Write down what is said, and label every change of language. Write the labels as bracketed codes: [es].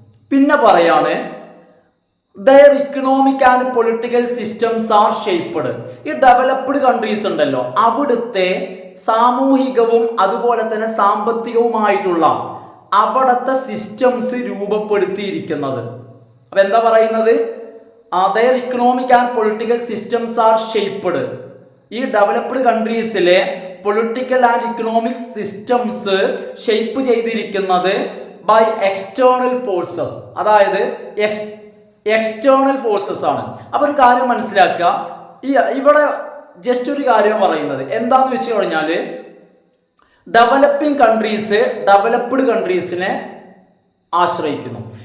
[ml] പിന്നെ പറയാണ് [en] Their economic and political systems are shaped. [ml] ഈ ഡെവലപ്ഡ് കൺട്രീസ് ഉണ്ടല്ലോ, അവിടുത്തെ സാമൂഹികവും അതുപോലെ തന്നെ സാമ്പത്തികവുമായിട്ടുള്ള അവിടുത്തെ സിസ്റ്റംസ് രൂപപ്പെടുത്തിയിരിക്കുന്നത്. അപ്പൊ എന്താ പറയുന്നത്? [en] their economic and political systems are shaped. [ml] ഈ developed കൺട്രീസിലെ political and economic systems shape ചെയ്തിരിക്കുന്നത് [en] by external forces, [ml] അതായത് എക്സ്റ്റേണൽ ഫോഴ്സസ് ആണ്. അപ്പൊ ഒരു കാര്യം മനസ്സിലാക്കുക, ഇവിടെ ജസ്റ്റ് ഒരു കാര്യം പറയുന്നത് എന്താന്ന് വെച്ച് കഴിഞ്ഞാല് ഡെവലപ്പിംഗ് കൺട്രീസ് ഡെവലപ്ഡ് കൺട്രീസിനെ ആശ്രയിക്കുന്നു.